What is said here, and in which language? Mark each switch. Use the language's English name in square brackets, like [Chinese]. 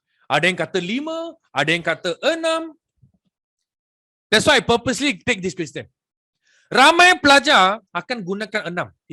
[Malay] Ada yang kata 5, ada yang kata 6. [English] That's why I purposely take this question. [Malay] Ramai pelajar akan gunakan 6.